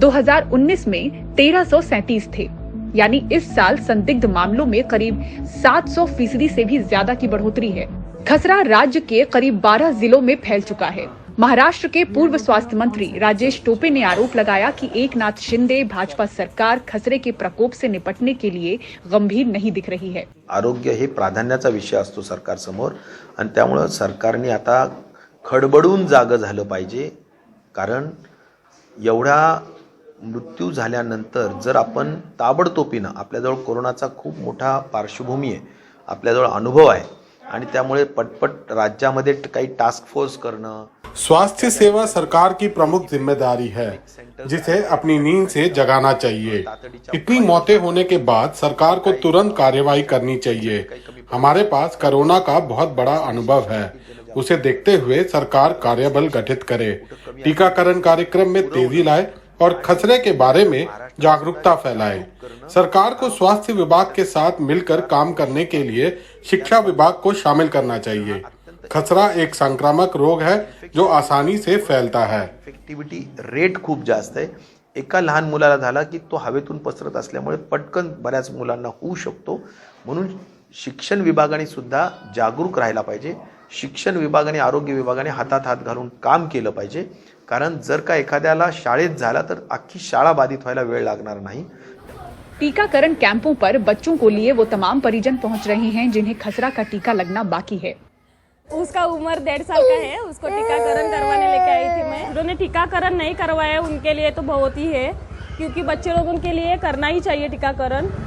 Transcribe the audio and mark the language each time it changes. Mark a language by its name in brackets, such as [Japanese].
[Hindi] 2019 में 1,337 थे। यानी इस साल संदिग्ध मामलों में करीब 700% से भी ज्यादा की बढ़ोतरी है। खसरा राज्य के करीब 12 जिलों में फैल चुका है। महाराष्ट्र के पूर्व स्वास्थ्य मंत्री राजेश टोपे ने आरोप लगाया कि एकनाथ शिंदे भाजपा सरकार खसरे के प्रकोप से निपटने के लिए गंभीर नहीं दिख रही है। [Marathi] आरोग्य हे प्राधान्याचा विषय असतो सरकारसमोर आणि त्यामुळे सरकारने आता खडबडून जागं झालं पाहिजे, कारण एवढा मृत्यू झाल्यानंतर जर आपण ताबडतोबीनं, आपल्याजवळ कोरोनाचा खूप मोठा पार्श्वभूमी आहे, आपल्याजवळ अनुभव आहे आणि त्यामुळे पटपट राज्यामध्ये काही टास्क फोर्स करणं। [Hindi] स्वास्थ्य सेवा सरकार की प्रमुख जिम्मेदारी है, जिसे अपनी नींद से जगाना चाहिए। इतनी मौतें होने के बाद सरकार को तुरंत कार्यवाही करनी चाहिए। हमारे पास कोरोना का बहुत बड़ा अनुभव है, उसे देखते हुए सरकार कार्यबल गठित करे, टीकाकरण कार्यक्रम में तेजी लाए और खसरे के बारे में जागरूकता फैलाए। सरकार को स्वास्थ्य विभाग के साथ मिलकर काम करने के लिए शिक्षा विभाग को शामिल करना चाहिए। खसरा एक संक्रामक रोग है जो आसानी से फैलता है। [Marathi] इफेक्टिव्हिटी रेट खूप जास्त आहे। एका लहान मुलाला झाला की तो हवेतून पसरत असल्यामुळे पटकन बऱ्याच मुलांना होऊ शकतो। म्हणून शिक्षण विभागाने सुद्धा जागरूक राहायला पाहिजे। शिक्षण विभागाने आरोग्य विभागाने हातात हात घालून काम केलं पाहिजे, कारण जर का एखाद्याला शाळेत झाला तर अख्खी शाळा बाधित व्हायला वेळ लागणार नाही। [Hindi] टीकाकरण कैंपों पर बच्चों को लिए वो तमाम परिजन पहुंच रहे हैं जिन्हें खसरा का टीका लगना बाकी है। उसका उम्र 1.5 साल का है, उसको टीकाकरण करवाने लेके आई थी मैं। उन्होंने टीकाकरण नहीं करवाया, उनके लिए तो बहुत ही है, क्योंकि बच्चे लोगों के लिए करना ही चाहिए टीकाकरण।